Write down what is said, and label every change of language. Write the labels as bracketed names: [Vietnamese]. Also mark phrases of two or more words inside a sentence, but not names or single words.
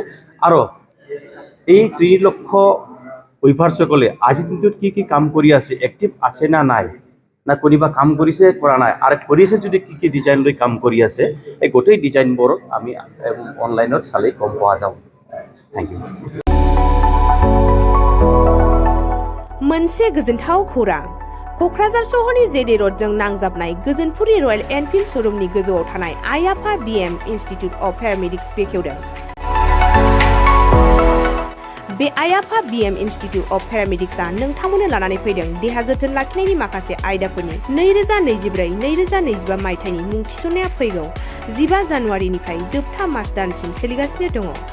[Assamese] আৰু এই 3 লক্ষ উইভাৰ্ছসকলে আজিৰ দিনটোত কি কাম কৰি আছে, এক্টিভ আছে না নাই, না কোনোবা কাম কৰিছে কৰা নাই, আৰু কৰিছে যদি কি ডিজাইন লৈ কাম কৰি আছে, এই গোটেই ডিজাইনবোৰ আমি অনলাইনত চালেই গম পোৱা যাব। [English] thank you. [Bodo] मोनसे गोजोनथाव खौरां। क'क्राझार सहरनि जेडे र'डजों नांजाबनाय गोजोनपुरि रयेल एनफिल्ड श'रुमनि गोजौआव थानाय आइ आफा BM इन्स्टिट्युट अफ पेरामेडिक्स बेखेवदों। बे आइ आफा BM इन्स्टिट्युट अफ पेरामेडिक्सआ नोंथांमोननो लानानै फैदों देहा जोथोन लाखिनायनि माखासे आयदाफोरनि 2024-2025 मायथाइनि मुं थिसननाया फैगौ 15 जानुवारिनिफ्राय जोबथा मार्च दानसिम सोलिगासिनो दङ।